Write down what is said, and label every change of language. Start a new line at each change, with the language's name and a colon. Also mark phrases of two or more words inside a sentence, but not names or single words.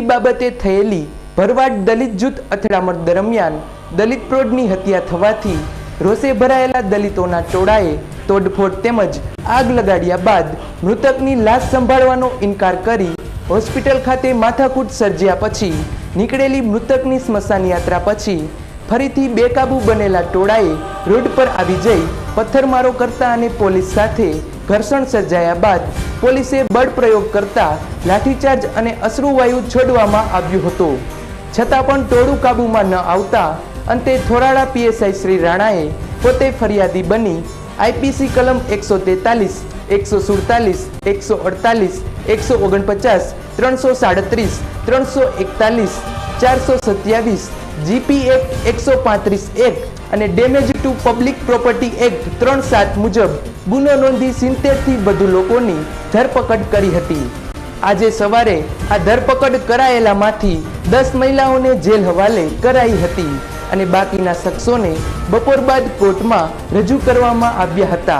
Gujarati: બાબતે થયેલી ભરવાડ દલિત જૂથ અથડામણ દરમિયાન દલિત પ્રૌઢની હત્યા થવાથી રોષે ભરાયેલા દલિતોના ટોળાએ તોડફોડ તેમજ આગ લગાડ્યા બાદ મૃતકની લાશ સંભાળવાનો ઇનકાર કરી હોસ્પિટલ ખાતે માથાકૂટ સર્જ્યા પછી નિકળેલી મૃતકની સ્મશાન યાત્રા પછી ફરીથી બેકાબૂ બનેલા ટોળાએ રોડ પર આવી જઈ પથ્થરમારો કરતા અને પોલીસ સાથે ઘર્ષણ સર્જાયા બાદ પોલીસે બળ પ્રયોગ કરતા લાઠીચાર્જ અને અશ્રુવાયુ છોડવામાં આવ્યો હતો। છતાં પણ ટોળું કાબૂમાં ન આવતા અંતે થોરાડા પીએસઆઈ શ્રી રાણાએ પોતે ફરિયાદી બની આઈપીસી કલમ 143, 147, 148, 149, 337, 341, 427,
English: GP Act
Gujarati: 135 એક્ટ અને
English: Damage to Public Property Act
Gujarati: 37 મુજબ ગુનો નોંધી 70 થી વધુ લોકોની ધરપકડ કરી હતી। આજે સવારે આ ધરપકડ કરાયેલામાંથી 10 મહિલાઓને જેલ હવાલે કરાઈ હતી અને બાકીના શખ્સોને બપોર બાદ કોર્ટમાં રજૂ કરવામાં આવ્યા હતા।